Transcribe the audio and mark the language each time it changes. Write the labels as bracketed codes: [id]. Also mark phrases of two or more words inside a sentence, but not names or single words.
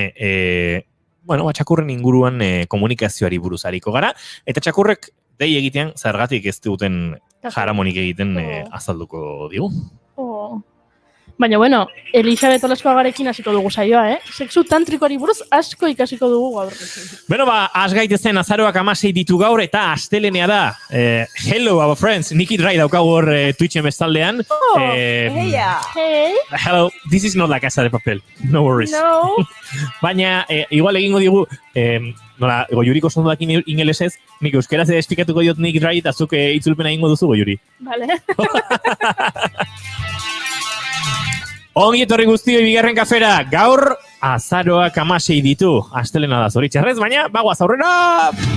[eu] Txakurren inguruan komunikazioari buruz hariko gara, eta txakurrek dei egitean zergatik ez duten jaramonik egiten azalduko digu. Baina, bueno, Elisabet Olaskoagarekin hasiko dugu saioa, Sexu tantrikoari buruz asko ikasiko dugu gaur. Beno, has gaitezen azaroak 16 ditu gaur, eta astelenea da. [en] Hello, our friends. [eu] Nikki Dry daukagu hor Twitchen bestaldean. [en] Hey. Hello, this is not La Casa de Papel. No worries. No. [eu] Baina, igual egingo digu, nola, Goiuriko sondoak ingelesez, nik euskeraz esplikatuko diot Nick Dry, eta zuk itzulpena egingo duzu, Goiuri. Vale. Ongi etorri guztioi bigarren kafera, gaur azaroak 16 ditu, astelena da zoritxarrez, baina bagoaz aurrera!